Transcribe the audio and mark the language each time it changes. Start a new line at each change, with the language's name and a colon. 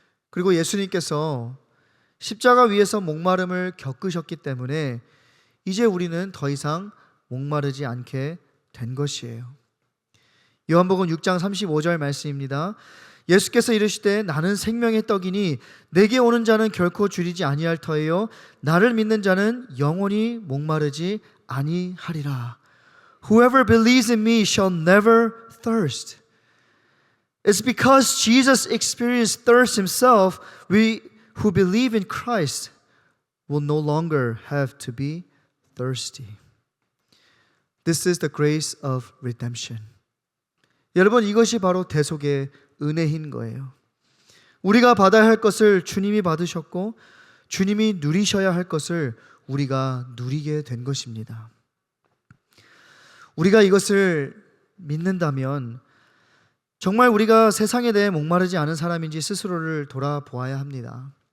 Korean: 그리고 예수님께서 십자가 위에서 목마름을 겪으셨기 때문에 이제 우리는 더 이상 목마르지 않게 된 것이에요. 요한복음 6장 35절 말씀입니다. 예수께서 이르시되 나는 생명의 떡이니 내게 오는 자는 결코 줄이지 아니할 터이요 나를 믿는 자는 영원히 목마르지 아니하리라.
English: Whoever believes in me shall never thirst. It's because Jesus experienced thirst himself, we who believe in Christ will no longer have to be thirsty. This is the grace of redemption.
Korean: 여러분, 이것이 바로 대속의 은혜인 거예요. 우리가 받아야 할 것을 주님이 받으셨고 주님이 누리셔야 할 것을 우리가 누리게 된 것입니다. 우리가 이것을 믿는다면 정말 우리가 세상에 대해 목마르지 않은 사람인지 스스로를 돌아보아야 합니다.